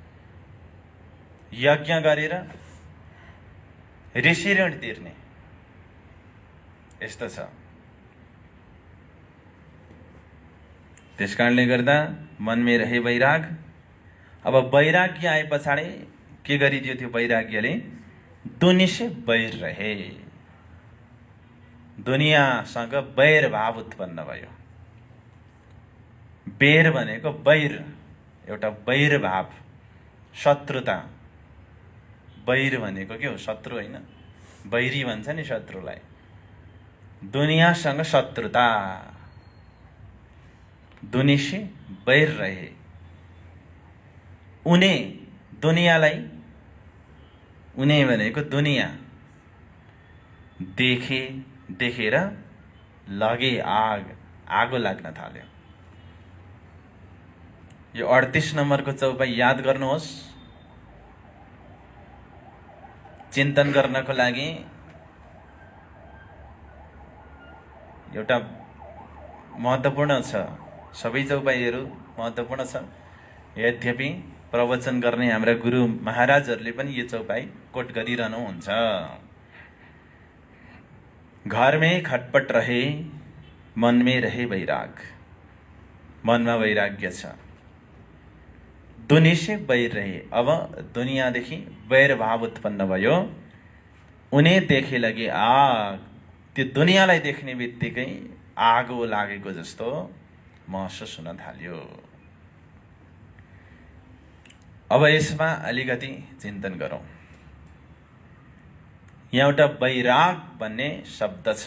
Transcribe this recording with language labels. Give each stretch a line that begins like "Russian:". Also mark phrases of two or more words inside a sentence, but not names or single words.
Nepali: यज्ञ गरेर ऋषि ऋण तिर्ने, यस्तो छ। त्यसकारणले गर्दा
Hindi: मनमे रहे वैराग।
Nepali: अब वैराग्य आए पछाडि के गरिदियो? त्यो वैराग्यले
Hindi: दुनि से बैर रहे,
Nepali: दुनियासँग बैर भाव उत्पन्न भयो। बैर भनेको बैर, एउटा बैर भाव, शत्रुता। बैर भनेको के हो? शत्रु होइन, बैरी भन्छ नि शत्रुलाई। दुनियासँग शत्रुता।
Hindi: दुनि से बैर रहे।
Nepali: उनी दुनियालाई, उनी भनेको दुनिया, देखेर
Hindi: लगे आग,
Nepali: आगो लाग्न थाल्यो। यो 38 नम्बरको चौपाई याद गर्नुहोस्। चिन्तन गर्नको लागि एउटा महत्त्वपूर्ण छ। सबै चौपाईहरू महत्त्वपूर्ण छ। यद्यपि प्रवचन गर्ने हाम्रा गुरु महाराजहरूले पनि यो चौपाई कोट गरिरहनुहुन्छ।
Hindi: घर में खटपट रहे, मन में रहे वैराग।
Nepali: मनमा वैराग्य छ।
Hindi: दुनिया से बैर रहे,
Nepali: अब दुनियाँदेखि बैर भाव उत्पन्न भयो।
Hindi: उन्हें देखे लगे आग,
Nepali: त्यो दुनियाँलाई देख्ने बित्तिकै आगो लागेको जस्तो महसुस हुन थाल्यो। अब यसमा अलिकति चिन्तन गरौँ। यहाँ एउटा वैराग भन्ने शब्द छ।